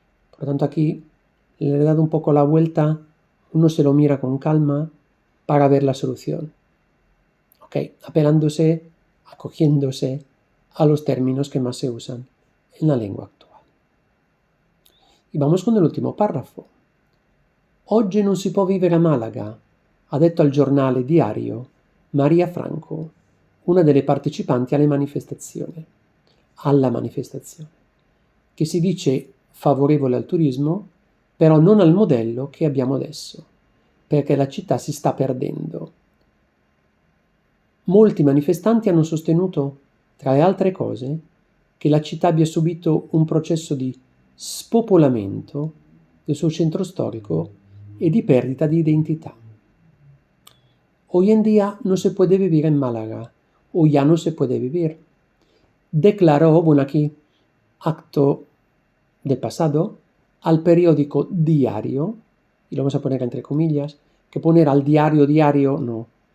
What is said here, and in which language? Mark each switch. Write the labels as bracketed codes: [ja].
[es] Por lo tanto, aquí le he dado un poco la vuelta, uno se lo mira con calma para ver la solución. Ok, apelándose, acogiéndose a los términos que más se usan en la lengua actual. Y vamos con el último párrafo. [it] Oggi non si può vivere a Malaga, ha detto al giornale diario Maria Franco, una delle partecipanti alla manifestazione, che si dice favorevole al turismo, però non al modello che abbiamo adesso, perché la città si sta perdendo. Molti manifestanti hanno sostenuto, tra le altre cose, che la città abbia subito un processo di spopolamento del suo centro storico [es] y de pérdida de identidad. Hoy en día no se puede vivir en Málaga, o ya no se puede vivir. Declaró, bueno, aquí, acto de pasado, al periódico Diario, y lo vamos a poner entre comillas, que poner al diario, no.